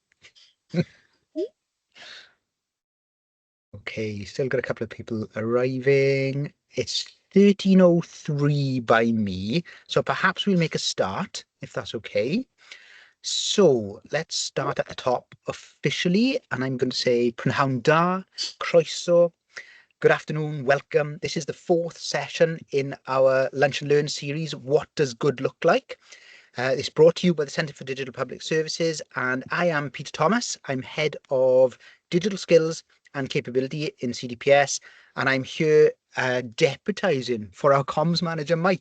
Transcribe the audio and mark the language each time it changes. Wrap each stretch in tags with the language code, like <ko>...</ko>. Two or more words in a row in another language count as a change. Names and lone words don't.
<en>Okay, still got a couple of people arriving. It's 13:03 by me, so perhaps we'll make a start, if that's okay. So let's start at the top officially, and I'm going to say</en> <cy>prynhawn da, croeso,</cy> <en>good afternoon, welcome. This is the fourth session in our Lunch and Learn series, What Does Good Look Like? It's brought to you by the Centre for Digital Public Services, and I am Peter Thomas. I'm Head of Digital Skills and Capability in CDPS, and I'm here deputising for our comms manager, Mike.</en>